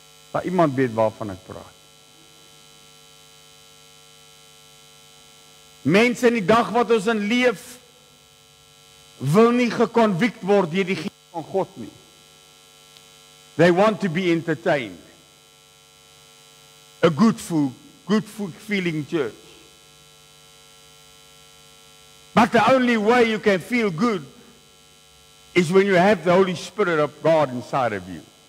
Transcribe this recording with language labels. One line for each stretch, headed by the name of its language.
Afrikaans: Maar iemand weet waarvan ek praat. Mense in die dag wat ons in leef, wil nie geconvict word deur die Gees van God nie.
English: They want to be entertained. A good feeling church. But the only way you can feel good is when you have the Holy Spirit of God inside of you.